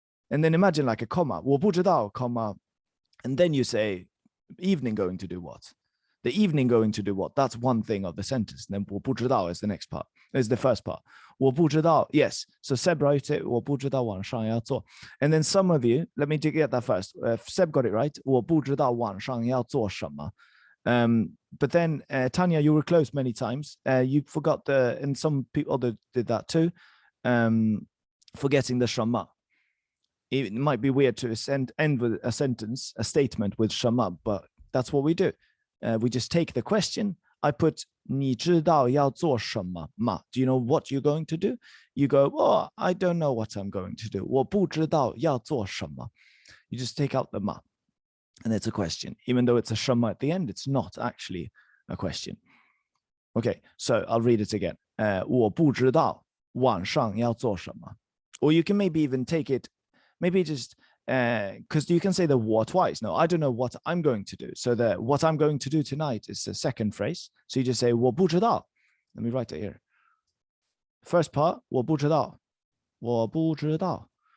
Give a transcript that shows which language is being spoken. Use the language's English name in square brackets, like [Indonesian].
[English] And then imagine like a comma, [Chinese] 我不知道, [English] comma, and then you say evening going to do what? The evening going to do what? That's one thing of the sentence. And then [Chinese] 我不知道 [English] is the next part, is the first part. [Chinese] 我不知道, [English] yes. So Seb wrote it, [Chinese] 我不知道晚上要做. [English] And then some of you, let me get that first. Seb got it right. [Chinese] 我不知道晚上要做什么. [English] But then Tanya, you were close many times. You forgot and some people did that too. Forgetting the 什么. It might be weird to end with a sentence, a statement with 什么, but that's what we do. We just take the question. I put [Chinese] 你知道要做什么吗? [English] Do you know what you're going to do? You go, oh, I don't know what I'm going to do. [Chinese] 我不知道要做什么. [English] You just take out the 嘛, and it's a question. Even though it's a 什么 at the end, it's not actually a question. Okay, so I'll read it again. [Chinese] 我不知道晚上要做什么. [English] Or you can maybe even take it, maybe just because you can say the 我 twice. No, I don't know what I'm going to do. So the what I'm going to do tonight is the second phrase. So you just say [Chinese] 我不知道. [English] Let me write it here. First part, 我不知道. [Chinese] 我不知道.